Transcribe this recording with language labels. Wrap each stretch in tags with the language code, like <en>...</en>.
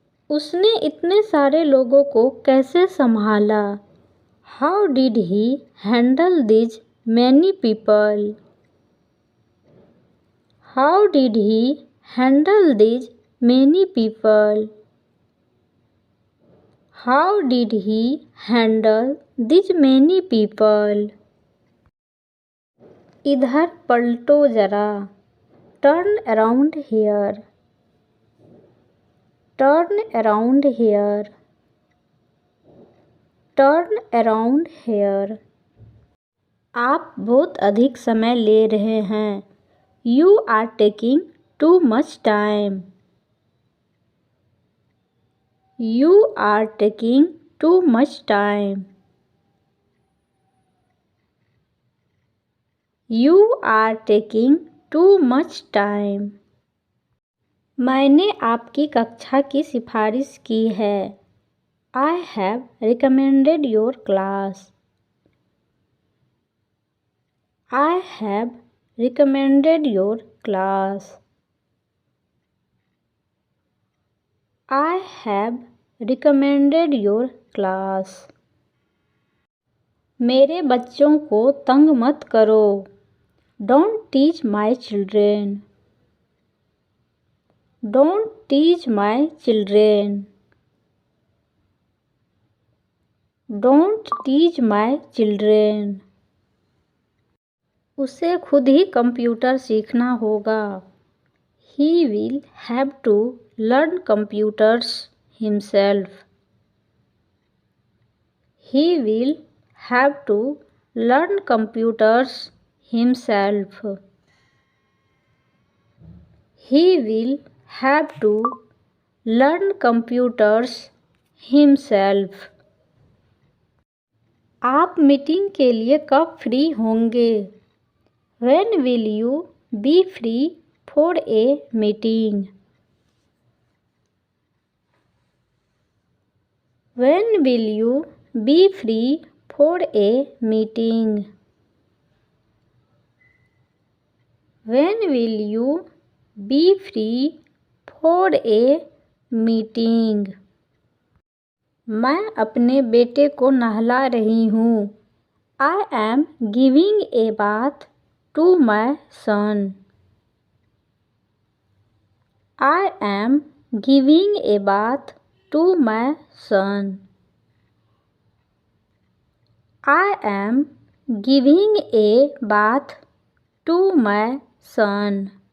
<hi>उसने इतने सारे लोगों को कैसे संभाला?</hi> <en>How did he handle these many people? How did he handle these many people? How did he handle these many people?</en> <hi>इधर पलटो जरा.</hi> <en>Turn around here. Turn around here. Turn around here.</en> <hi>आप बहुत अधिक समय ले रहे हैं.</hi> <en>You are taking too much time. You are taking too much time. You are taking too much time.</en> <hi>मैंने आपकी कक्षा की सिफारिश की है.</hi> <en>I have recommended your class. I have recommended your class. I have recommended your class.</en> <hi>मेरे बच्चों को तंग मत करो.</hi> <en>Don't tease my children. Don't tease my children. Don't tease my children.</en> <hi>उसे खुद ही कंप्यूटर सीखना होगा.</hi> <en>He will have to learn computers himself. He will have to learn computers himself. He will have to learn computers himself.</en> <hi>आप meeting के लिए कब free होंगे?</hi> <en>When will you be free for a meeting? When will you be free for a meeting? When will you be free for a meeting?</en> <hi>मैं अपने बेटे को नहला रही हूँ.</hi> <en>I am giving a bath to my son. I am giving a bath to my son. I am giving a bath to my son.</en>